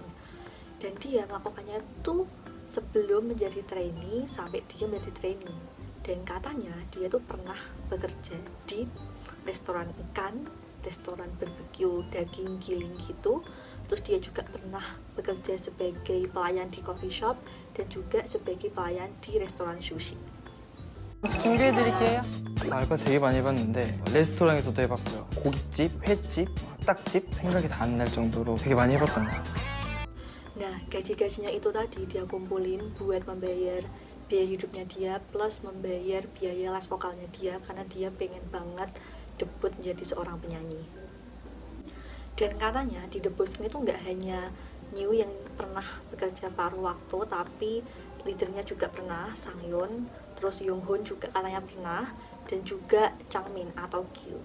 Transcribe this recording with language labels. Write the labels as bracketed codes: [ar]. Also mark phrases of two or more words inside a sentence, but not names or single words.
[id] Dan dia melakukannya tuh sebelum menjadi trainee sampai dia menjadi trainee. Dan katanya dia tuh pernah bekerja di restoran ikan, restoran barbecue daging giling gitu. Terus dia juga pernah bekerja sebagai pelayan di [en] coffee shop [id] dan juga sebagai pelayan di restoran sushi. [ko] 준비해드릴게요. 알바 되게 많이 해봤는데 레스토랑에서도 해봤고요. 고깃집, 횟집, 딱집 생각이 다 안 날 정도로 되게 많이 해봤던 것 같아요. [id] Nah, gaji-gajinya itu tadi dia kumpulin buat membayar biaya hidupnya dia plus membayar biaya les vokalnya dia karena dia pengen banget debut menjadi seorang penyanyi. Dan katanya di The Boys ini tuh nggak hanya New yang pernah bekerja paruh waktu, tapi leadernya juga pernah, Sanghyun, terus Younghoon juga katanya pernah, dan juga Changmin atau Kyu.